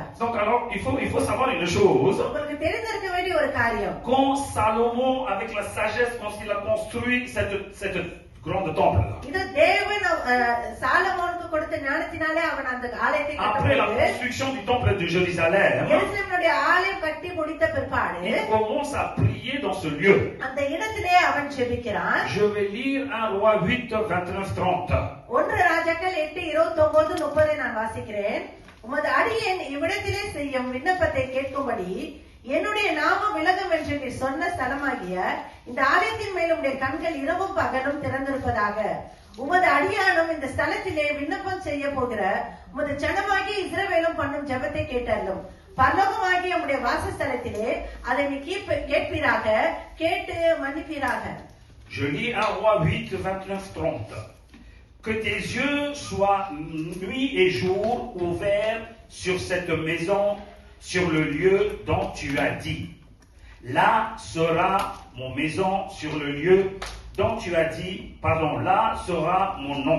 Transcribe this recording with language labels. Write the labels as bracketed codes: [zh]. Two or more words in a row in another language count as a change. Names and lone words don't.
[fr] Donc alors, il faut savoir une chose. [ta] உங்களுக்கு தெரிந்திருக்க வேண்டிய ஒரு காரியம். [fr] Quand Salomon, avec la sagesse, quand il a construit cette grande temple là, [ta] இது தேவன் சாலமோனுக்கு கொடுத்த ஞானத்தினாலே அவன் அந்த ஆலயத்தை [fr] après la [ta] கட்டபோது [fr] construction du temple de Jérusalem, [ta] எருசலேமுடைய ஆலயம் கட்டி முடித்த பிற்பாடு [fr] il commence à prier dans ce lieu. [ta] அந்த இடத்திலே அவன் ஜெபிக்கிறான். [fr] Je vais lire 1 Roi 8, 29, 30. [ta] 1 ராஜாக்கள் 8:29-30 நான் வாசிக்கிறேன். உமது அடியேன் இவ்விடத்திலே செய்யும் விண்ணப்பத்தை கேட்கும்படி என்னுடைய நாமம் விலகும் என்று நீ சொன்ன ஸ்தலமாகிய இந்த ஆலயத்தின் மேல் உடைய கண்கள் இரவும் பகலும் திறந்திருப்பதாக. உமது அடியானும் இந்த ஸ்தலத்திலே விண்ணப்பம் செய்ய போகிற உமது ஜனமாகிய இஸ்ரவேலும் பண்ணும் ஜெபத்தை கேட்டல்லும். பரலோகமாகிய உம்முடைய வாசஸ்தலத்திலே அதை நீ கேட்பீராக, கேட்டு மன்னிப்பீராக. [fr] Je lis 1 Roi 8, 29-30. Que tes yeux soient nuit et jour ouverts sur cette maison, sur le lieu dont tu as dit. Là sera mon maison, sur le lieu dont tu as dit, là sera mon nom.